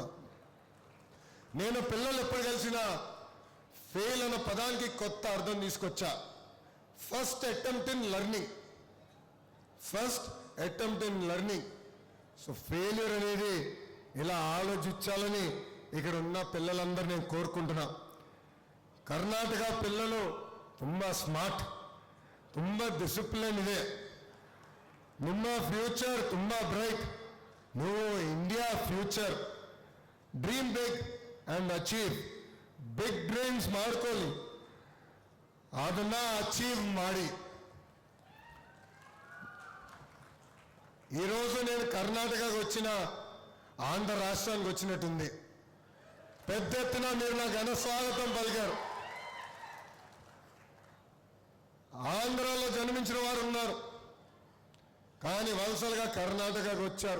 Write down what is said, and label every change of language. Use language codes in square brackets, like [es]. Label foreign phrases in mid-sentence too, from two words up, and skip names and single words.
[te] నేను పిల్లలు ఎప్పుడు కలిసినా ఫెయిల్ అన్న పదానికి కొత్త అర్థం తీసుకొచ్చా. [en] First attempt in learning. so failure [te] అనేది ఇలా ఆలోచించాలని ఇక్కడ ఉన్న పిల్లలందరూ నేను కోరుకుంటున్నా. కర్ణాటక పిల్లలు [kn] ತುಂಬ ಸ್ಮಾರ್ಟ್, ತುಂಬ ಡಿಸಿಪ್ಲಿನ್ ಇದೆ. ನಿಮ್ಮ ಫ್ಯೂಚರ್ ತುಂಬ ಬ್ರೈಟ್. [en] ನೀವು India future. Dream big and achieve. big dreams [kn] ಮಾಡ್ಕೊಳ್ಳಿ, ಅದನ್ನ అచీవ్ ಮಾಡಿ. [te] ఈరోజు నేను కర్ణాటకకు వచ్చిన ఆంధ్ర రాష్ట్రానికి వచ్చినట్టుంది. పెద్ద ఎత్తున మీరు నాకు ఘన స్వాగతం పలికారు. ఆంధ్రాలో జన్మించిన వారు ఉన్నారు, కానీ వలసలుగా కర్ణాటకకు వచ్చారు.